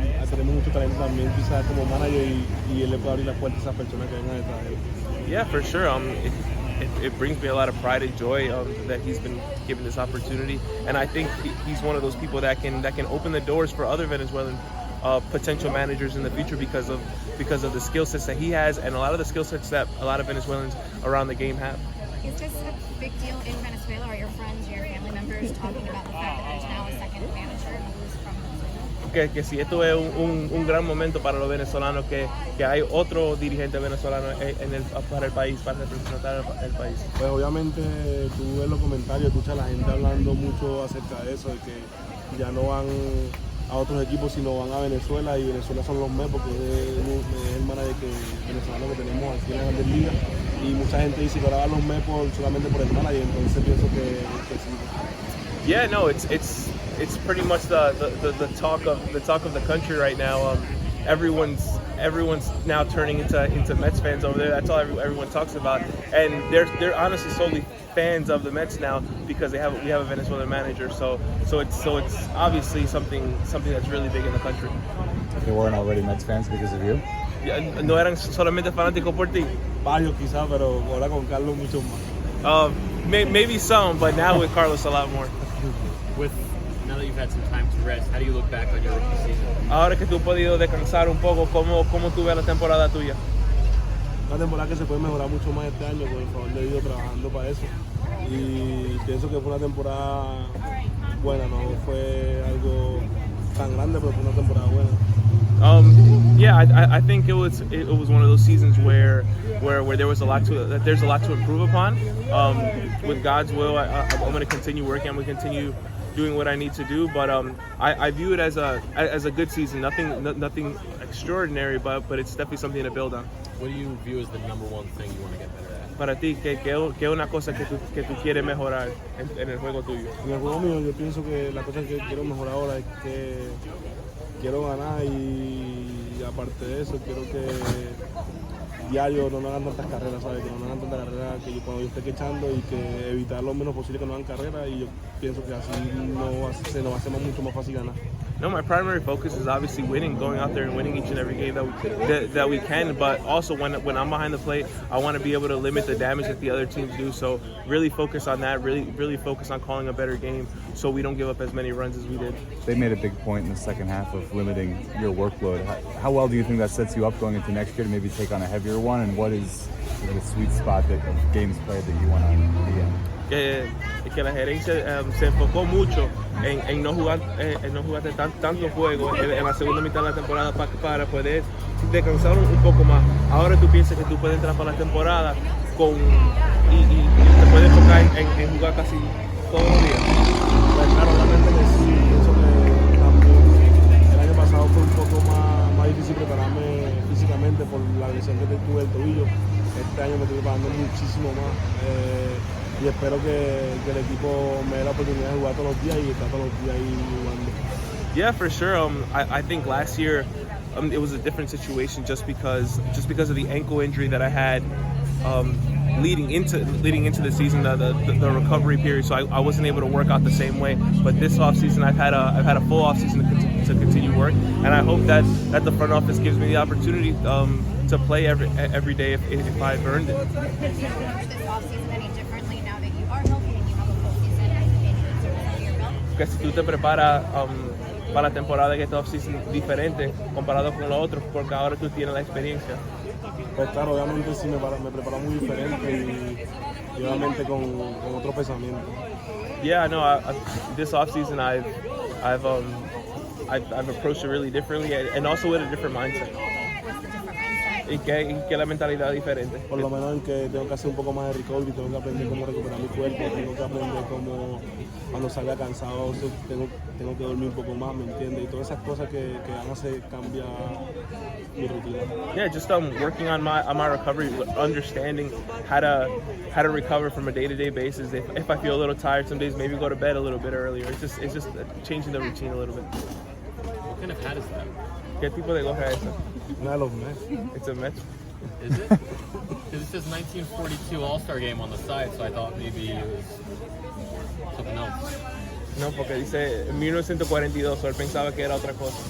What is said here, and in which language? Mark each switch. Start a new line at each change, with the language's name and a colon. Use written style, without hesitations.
Spanish: Tenemos mucho talento también quizás como manager y él le puede abrir las puertas a esas personas que vengan detrás de él.
English: Yeah, for sure. It brings me a lot of pride and joy that he's been given this opportunity, and I think he's one of those people that can open the doors for other Venezuelan potential managers in the future because of the skill sets that he has and a lot of the skill sets that a lot of Venezuelans around the game have. Is this a big deal in Venezuela? Are your friends, your family members talking about the fact that there's now a second manager who's from Venezuela?
Spanish: Que si esto es un gran momento para los venezolanos, que hay otro dirigente venezolano para el país, para representar el país. Pues obviamente tú ves los comentarios, escuchas a la gente hablando mucho acerca de eso, de que ya no van a otros equipos sino van a Venezuela, y Venezuela son los Mets porque es el manager venezolano que tenemos aquí en la Grandes Ligas, y mucha gente dice que ahora van los Mets solamente por el manager, entonces pienso que sí.
English: Yeah, no, it's pretty much the talk of the country right now. Everyone's now turning into Mets fans over there. That's all everyone talks about, and they're honestly solely fans of the Mets now because we have a Venezuelan manager. So it's obviously something that's really big in the country. They weren't already Mets fans because of you?
Spanish: No eran solamente fanáticos por ti. Varios quizás, pero ahora con Carlos mucho más.
English: Maybe some, but now with Carlos a lot more. Now that you've had some time to rest, how do you look back on your rookie season?
Spanish: Ahora que tú has podido descansar un poco, ¿cómo tú ves la temporada tuya? Una temporada que se puede mejorar mucho más este año, por el favor de Dios, trabajando para eso. Y pienso que fue una temporada buena, no fue algo tan grande, pero fue una temporada buena.
English: Yeah, I think it was one of those seasons where there's a lot to improve upon. With God's will, I'm going to continue working. I'm going to continue doing what I need to do, but I view it as a good season. Nothing extraordinary, but it's definitely something to build on. What do you view as the number one thing you want to get better at?
Spanish: Para ti, ¿qué es una cosa que tú quieres mejorar en el juego tuyo? En el juego mío, yo pienso que la cosa que quiero mejorar ahora es que quiero ganar, y aparte de eso quiero que diario no hagan tantas carreras, ¿sabes? Que no hagan tantas carreras que cuando yo esté quechando y que evitar lo menos posible que no hagan carreras y yo pienso que así se nos va a hacer mucho más fácil ganar.
English: No, my primary focus is obviously winning, going out there and winning each and every game that we can. But also when I'm behind the plate, I want to be able to limit the damage that the other teams do. So really focus on that. Really focus on calling a better game, so we don't give up as many runs as we did. They made a big point in the second half of limiting your workload. How well do you think that sets you up going into next year to maybe take on a heavier one? And what is the sweet spot of games played that you want to be in?
Spanish: Que la gerencia se enfocó mucho en no jugar tantos juegos en la segunda mitad de la temporada para poder descansar un poco más. Ahora tú piensas que tú puedes entrar para la temporada y te puedes enfocar en jugar casi todos los días. Pues claro, realmente que sí, pienso que también el año pasado fue un poco más difícil prepararme físicamente por la lesión que tuve del tobillo. Este año me estoy preparando muchísimo más. Y espero que el equipo me dé la oportunidad de jugar todos los días y estar todos los días ahí jugando.
English: Yeah, for sure. I think last year it was a different situation just because of the ankle injury that I had leading into the season, the recovery period. So I wasn't able to work out the same way. But this offseason, I've had a full offseason to continue work, and I hope that the front office gives me the opportunity to play every day if I've earned it. Do you approach this offseason any differently now that you are healthy and you have a full season under your belt?
Spanish: Que si tú te preparas para la temporada en esta offseason diferente comparado con los otros, porque ahora tú tienes la experiencia. Pues claro, obviamente sí me preparo muy diferente y obviamente con otro pensamiento.
English: Yeah, no. This offseason, I've approached it really differently and also with a different mindset. What's the different mindset?
Spanish: Y que la mentalidad diferente. Por lo menos en que tengo que hacer un poco más de recovery, tengo que aprender cómo recuperar mi cuerpo, tengo que aprender cómo cuando salga cansado tengo que dormir un poco más, ¿me entiendes? Y todas esas cosas que van a hacer cambiar mi rutina.
English: Yeah, just working on my recovery, understanding how to recover from a day-to-day basis. If I feel a little tired some days, maybe go to bed a little bit earlier. It's just changing the routine a little bit. What kind of hat is that?
Spanish: ¿Qué tipo de gorra es esa? Una de los meses.
English: It's a Mets. Is it? Because it says 1942 All-Star Game on the side, so I thought maybe it was something else.
Spanish: No, porque dice 1942, so él pensaba que era otra cosa.